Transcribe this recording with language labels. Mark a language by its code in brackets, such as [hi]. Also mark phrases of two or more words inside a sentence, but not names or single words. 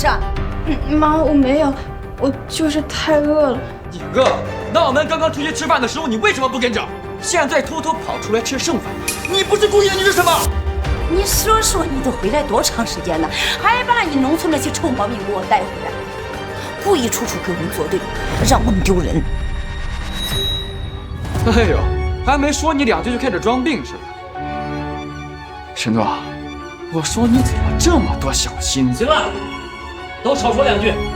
[zh] 妈，我没有，我就是太餓了。哥，那我们刚刚出去吃饭的时候，你为什么不跟着？现在偷偷跑出来吃剩饭，你不是故意的，你是什么？你说说，你都回来多长时間了，還把你農村那些臭毛病給我帶回來，故意處處跟我們作對，讓我們丟人。哎呦，還沒說你兩句就開始裝病似的。沈諾，我說你怎麼這麼多小心思？行了，都少說兩句。